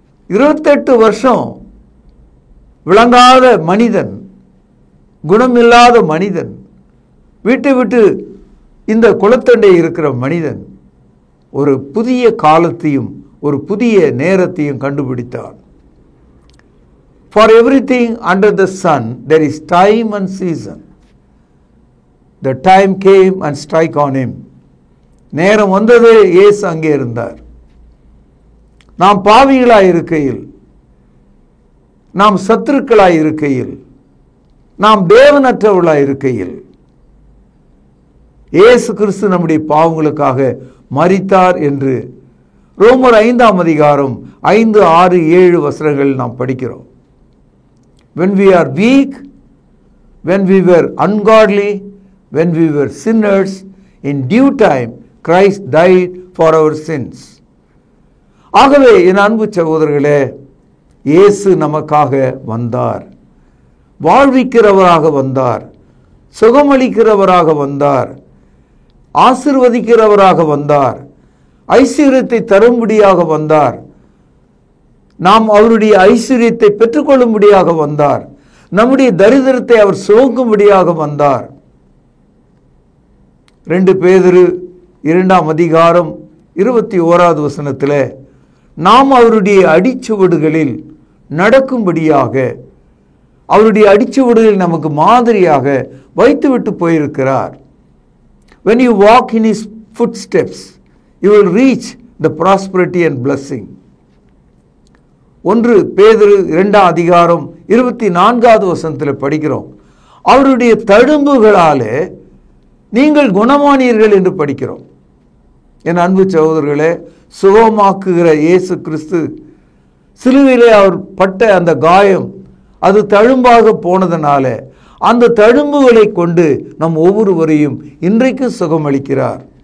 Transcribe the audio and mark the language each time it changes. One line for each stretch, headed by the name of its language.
Tamil: 28 வருஷம் விளங்காத மனிதன், குணமில்லாத மனிதன், வீட்டை விட்டு இந்த குளத்தண்டை இருக்கிற மனிதன் ஒரு புதிய காலத்தையும் ஒரு புதிய நேரத்தையும் கண்டுபிடித்தான்.
English: For everything under the sun there is time and season. The time came and strike on him.
Tamil: நேரம் வந்தது, இயேசு அங்கே இருந்தார். நாம் பாவிகளாய் இருக்கையில், நாம் சத்துருக்களாய் இருக்கையில், நாம் தேவனற்றவர்களாய் இருக்கையில் இயேசு கிறிஸ்து நம்முடைய பாவங்களுக்காக மரித்தார் என்று ரோமர் 5ஆம் அதிகாரம் 5, 6, 7 வசனங்கள் நாம் படிக்கிறோம்.
English: When we are weak, when we were ungodly, when we were sinners, in due time Christ died for our sins.
Tamil: ஆகவே என் அன்பு சகோதரர்களே, இயேசு நமக்காக வந்தார், வாழ்விக்கிறவராக வந்தார், சுகமளிக்கிறவராக வந்தார், ஆசீர்வதிக்கிறவராக வந்தார், ஐஸ்வர்யத்தை தரும்படியாக வந்தார், நாம் அவருடைய ஐஸ்வர்யத்தை பெற்றுக்கொள்ளும்படியாக வந்தார், நம்முடைய தரித்திரத்தை அவர் சுமக்கும்படியாக வந்தார். 2 பேதுரு 2ஆம் அதிகாரம் 21வது வசனத்தில் நாம் அவருடைய அடிச்சுவடுகளில் நடக்கும்படியாக, அவருடைய அடிச்சுவடுகளில் நமக்கு மாதிரியாக வைத்துவிட்டு போயிருக்கிறார்.
English: When you walk in his footsteps, you will reach the prosperity and blessing.
Tamil: 1 பேதுரு 2ஆம் அதிகாரம் 24வது வசனத்தில் படிக்கிறோம், அவருடைய தழும்புகளாலே நீங்கள் குணமானீர்கள் என்று படிக்கிறோம். என் அன்பு சகோதரர்களே, சுகமாக்குகிற இயேசு கிறிஸ்து சிலுவையிலே அவர் பட்ட அந்த காயம் அது தழும்பாக போனதனால அந்த தழும்புகளை கொண்டு நம் ஒவ்வொருவரையும் இன்றைக்கு சுகமளிக்கிறார்.